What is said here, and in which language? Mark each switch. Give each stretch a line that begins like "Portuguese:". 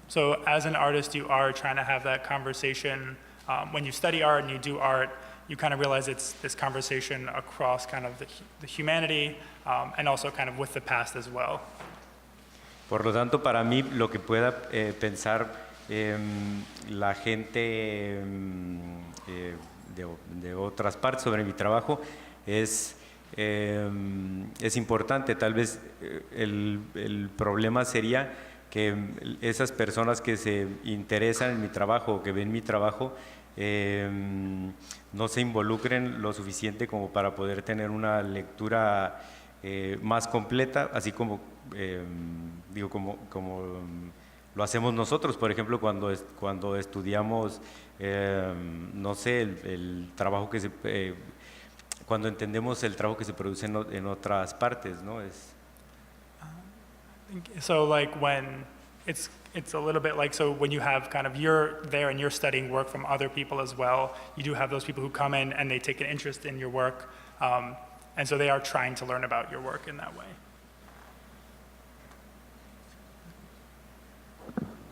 English: So as an artist, you are trying to have that conversation. When you study art and you do art, you kind of realize it's this conversation across kind of the humanity and also kind of with the past as well.
Spanish: Por lo tanto, para mí, lo que pueda pensar la gente de otras partes sobre mi trabajo es importante. Tal vez el problema sería que esas personas que se interesan en mi trabajo o que ven mi trabajo no se involucren lo suficiente como para poder tener una lectura más completa, así como digo, como lo hacemos nosotros, por ejemplo, cuando estudiamos, no sé, el trabajo que cuando entendemos el trabajo que se produce en otras partes, ¿no?
English: So like when it's a little bit like, so when you have kind of, you're there and you're studying work from other people as well, you do have those people who come in and they take an interest in your work, and so they are trying to learn about your work in that way.